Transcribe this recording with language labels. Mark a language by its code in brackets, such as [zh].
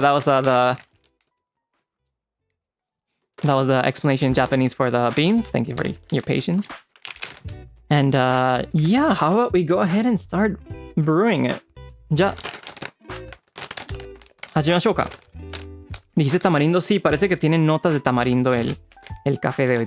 [en] That was the explanation in Japanese for the beans. Thank you for your patience. And yeah, how about we go ahead and start brewing it? [ja] じゃあ始めましょうか。 [es] Dice tamarindo, sí, parece que tiene notas de tamarindo el café de hoy.